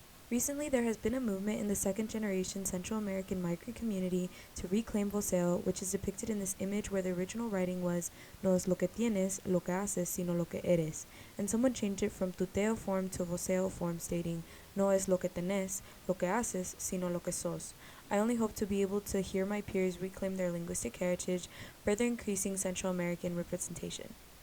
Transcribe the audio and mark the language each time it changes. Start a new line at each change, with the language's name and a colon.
English: Recently, there has been a movement in the second-generation Central American migrant community to reclaim voceo, which is depicted in this image where the original writing was
Spanish: no es lo que tienes, lo que haces, sino lo que eres,
English: and someone changed it from tuteo form to voceo form stating
Spanish: No es lo que tenés, lo que haces, sino lo que sos.
English: I only hope to be able to hear my peers reclaim their linguistic heritage, further increasing Central American representation.